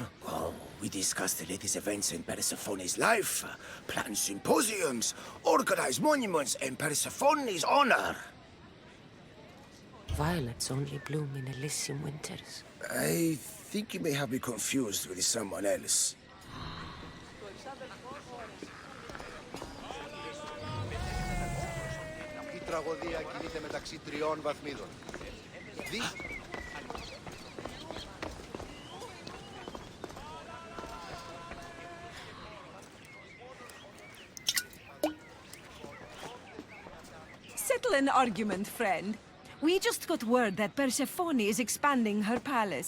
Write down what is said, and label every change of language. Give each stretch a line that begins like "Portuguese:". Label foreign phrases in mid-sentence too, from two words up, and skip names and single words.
English: Oh, we discuss the latest events in Persephone's life, plan symposiums, organize monuments in Persephone's honor. Violets only bloom in Elysium winters. I think you may have me confused with someone else.
Greek: Η τραγωδία κινείται μεταξύ τριών βαθμίδων.
English: Settle an argument, friend. We just got word that Persephone is expanding her palace.